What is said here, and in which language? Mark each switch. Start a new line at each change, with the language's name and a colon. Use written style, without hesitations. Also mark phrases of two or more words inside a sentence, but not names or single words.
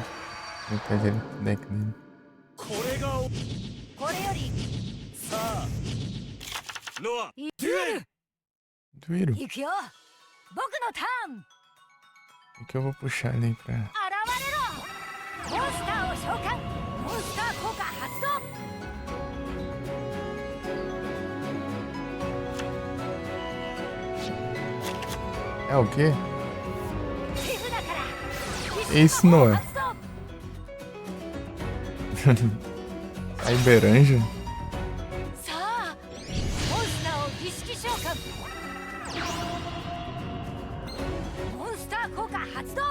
Portuguese: Metade dele, deck dele.
Japanese: これがこれよりさあノアデュエル。 Duiro. 行くよ。僕のターン。
Portuguese: O que eu vou puxar ali pra.
Japanese: 現れろ。モンスターを召喚。モンスター効果発動。
Portuguese: É o quê?
Japanese: 手札から
Portuguese: Isso não é.
Japanese: 発動。
Portuguese: A Iberanja?
Japanese: さあモンスターを儀式召喚。モンスター効果発動。